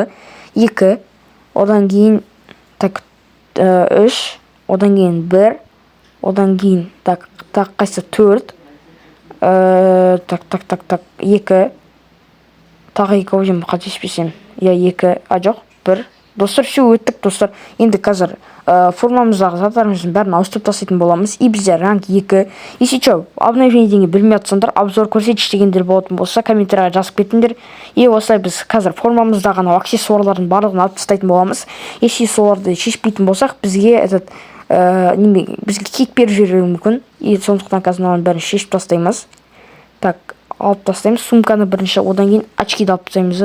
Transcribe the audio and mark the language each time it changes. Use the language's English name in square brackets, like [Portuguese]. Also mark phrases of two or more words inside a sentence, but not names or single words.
[Kazakh] 2, одан кейін так 3, одан кейін 1, одан кейін так қайсы 4, так 2, тағы 2 өзім қателеспесем. Я 2, жоқ 1. Достар, все өттік достар. Енді қазір формамыздағы заттарымыздың бәрін ауыстырып тастайтын боламыз. И бізде ранг 2. [Russian] Если что, [Kazakh] обновлениеден білмей жатсаңдар, обзор көрсетші дегендер болатын болса, комментарияға жазып кетіңдер. И осылай біз қазір формамыздағы аксессуарлардың барлығын алып тастайтын боламыз. Если соларды шешпейтін болсақ, бізге бізге кек беріп жіберуі мүмкін. И сондықтан қазір мынаның бәрін шешіп тастаймыз. Так, алып тастаймыз сумканы бірінші, одан кейін очкиді алып тастаймыз.